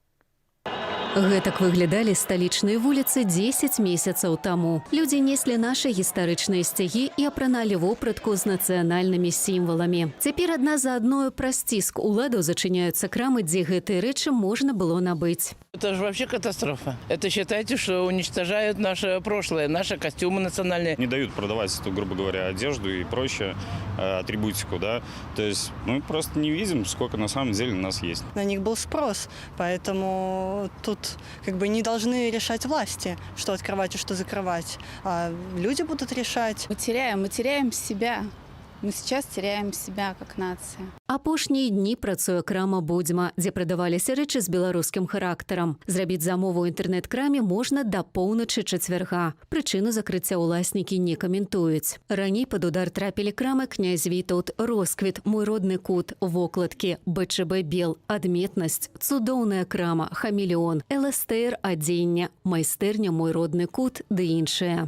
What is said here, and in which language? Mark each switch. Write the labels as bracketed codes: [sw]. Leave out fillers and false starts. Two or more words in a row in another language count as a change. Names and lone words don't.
[be] Гэтак выглядалі сталічныя вуліцы 10 месяцаў таму. Людзі неслі нашы гістарычныя сцягі і апраналі вопратку з нацыянальнымі сімваламі. Цяпер адна за адною праз ціск уладаў зачыняюцца крамы, дзе гэтыя рэчы можна было набыць. [ru] Это же вообще катастрофа. Это считайте, что уничтожают наше прошлое, наши костюмы национальные. Не дают продавать, грубо говоря, одежду и прочее, атрибутику, да. То есть мы просто не видим, сколько на самом деле у нас есть. На них был спрос, поэтому тут не должны решать власти, что открывать и что закрывать. А люди будут решать. Мы теряем себя. Мы сейчас теряем себя как нация. [be] Апошнія дні працуе крама «Будзьма», дзе прадаваліся рэчы з беларускім характарам. Зрабіць замову ў інтэрнэт-краме можна да поўначы чацвярга. Прычыну закрыцця ўласнікі не каментуюць. Раней пад удар трапілі крамы «Князь Вітаўт», «Росквіт», «Мой родны кут», «Вокладкі», «БЧБ Бел», «Адметнасць», «Цудоўная крама», «Хамелеон», «ЛСТР адзення», «Майстэрня Мой родны кут» ды іншыя.